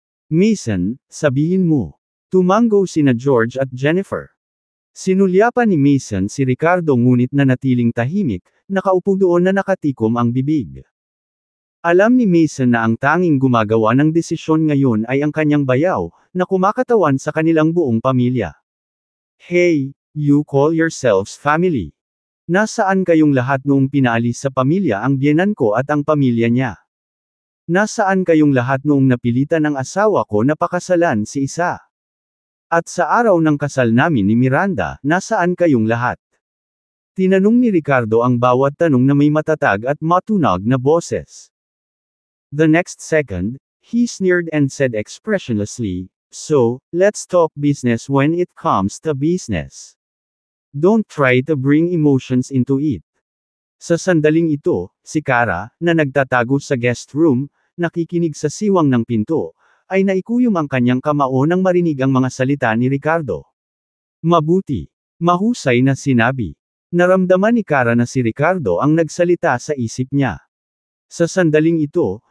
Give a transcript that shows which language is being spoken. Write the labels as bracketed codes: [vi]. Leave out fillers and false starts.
[tl] Mason, sabihin mo. Tumanggo sina George at Jennifer. Sinulyapan ni Mason si Ricardo ngunit nanatiling tahimik, nakaupo doon na nakatikom ang bibig. Alam ni Mason na ang tanging gumagawa ng desisyon ngayon ay ang kanyang bayaw, na kumakatawan sa kanilang buong pamilya. [en] Hey, you call yourselves family. [tl] Nasaan kayong lahat noong pinaalis sa pamilya ang biyenan ko at ang pamilya niya? Nasaan kayong lahat noong napilitan ng asawa ko na pakasalan si isa? At sa araw ng kasal namin ni Miranda, nasaan kayong lahat? Tinanong ni Ricardo ang bawat tanong na may matatag at matunog na boses. [en] The next second, he sneered and said expressionlessly, so, let's talk business when it comes to business. Don't try to bring emotions into it. [tl] Sa sandaling ito, si Cara, na nagtatago sa guest room, nakikinig sa siwang ng pinto, ay naikuyom ang kanyang kamao nang marinig ang mga salita ni Ricardo. Mabuti. Mahusay na sinabi. Naramdaman ni Cara na si Ricardo ang nagsalita sa isip niya. Sa sandaling ito,